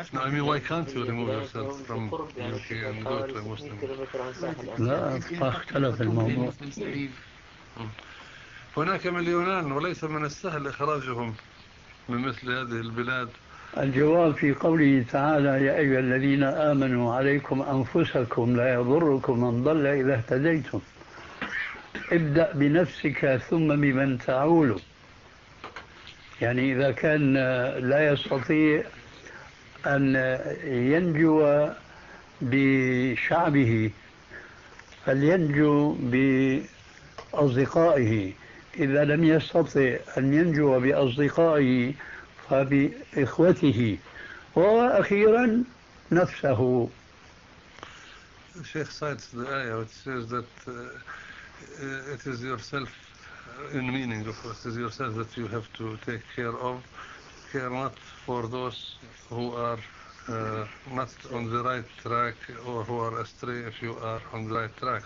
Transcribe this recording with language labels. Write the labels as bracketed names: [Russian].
[English] No, I mean, why can't you remove yourself from UK and go to a Muslim? [Arabic] لا اختلف الموضوع. هناك مليونان وليس من السهل إخراجهم من مثل هذه البلاد. الجواب في قوله تعالى يا أيها الذين آمنوا عليكم أنفسكم لا يضركم من ضل إذا اهتديتم ابدأ بنفسك ثم بمن تعول. يعني إذا كان لا يستطيع أن ينجو بشعبه فلينجو بأصدقائه، إذا لم يستطع أن ينجو بأصدقائه فبإخوته، وأخيرا نفسه. [English] الشيخ cites the ayah which says that it is yourself. In meaning, of course, is yourself that you have to take care of. Care not for those who are not on the right track or who are astray if you are on the right track.